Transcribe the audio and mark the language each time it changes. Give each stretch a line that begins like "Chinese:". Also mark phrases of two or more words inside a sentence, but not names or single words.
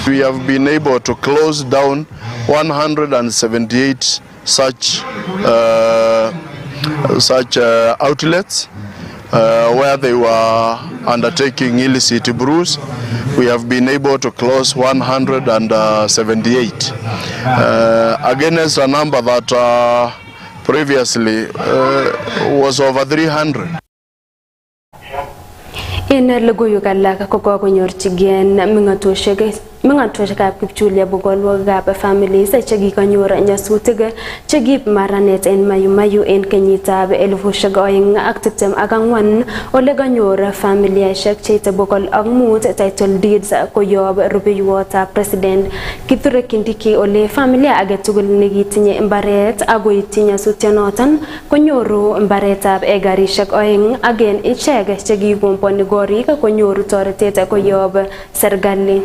English: We have been able to close down 178 such outlets where they were undertaking illicit brews. We have been able to close 178 against a number that previously was over 300.
Kipsigis: En logoiwekab kokonyorchigei meng'atoshekab kipchulia bogolwekab families chekikonyor nyasutik chekiib maranet en Mayu en kenyitab 2024 ole kanyor familiaishek cheite 500
English: title deeds
Kipsigis: koyob rubeiwotab president Kithure Kindiki ole familia agetugul nekitinye mbaret akoityi nyasutyonoton konyoru mbaretab egarishek 2 agen ichek chekikomponi gorik konyoru toretet koyob serikali.